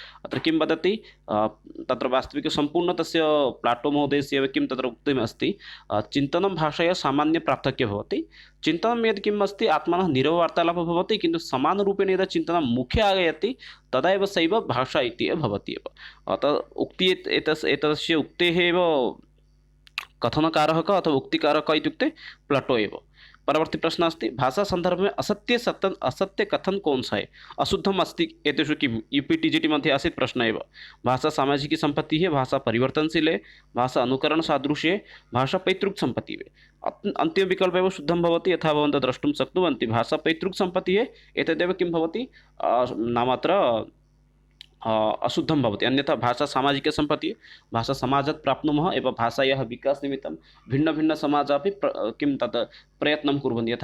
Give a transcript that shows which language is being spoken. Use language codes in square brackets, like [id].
[sa] अत्र किं वदति तत्र वास्तविकसम्पूर्ण तस्य प्लाटो महोदयस्य एव किं तत्र उक्तमस्ति चिन्तनं भाषया सामान्यपार्थक्यः भवति। चिन्तनं यद् किम् अस्ति आत्मनः निरववार्तालापः भवति किन्तु समानरूपेण यदा चिन्तनं मुखे आगयति तदा एव सैव भाषा इति एव भवति एव। अतः उक्ति एतस्य उक्तेः एव कथनकारः कः अथवा उक्तिकारः कः इत्युक्ते प्लाटो एव। परवर्ती प्रश्न अस्ति [hi] भाषा संदर्भ में असत्य कथन कौन सा है? [sa] अशुद्धम अस्ति एतेषु किम यूपीटीजीटी मध्ये आसीत् प्रश्न एव। [hi] भाषा सामाजिकी संपत्ति है, भाषा परिवर्तनशील है, भाषा अनुकरण सादृश्य है, भाषा पैतृक संपत्ति है। [sa] अंतिम विकल्प एव शुद्धं भवति। यथा भवन्तः द्रष्टुं शक्नुवन्ति [hi] भाषा पैतृक संपत्ति है [sa] एतदेव किं भवति नाम अत्र अशुद्धं भवति। अन्यथा भाषा सामाजिकसम्पत्तिः, भाषा समाजात् प्राप्नुमः एवं भाषायाः विकासनिमित्तं भिन्नभिन्नसमाजाः अपि किं तत् प्रयत्नं कुर्वन्ति।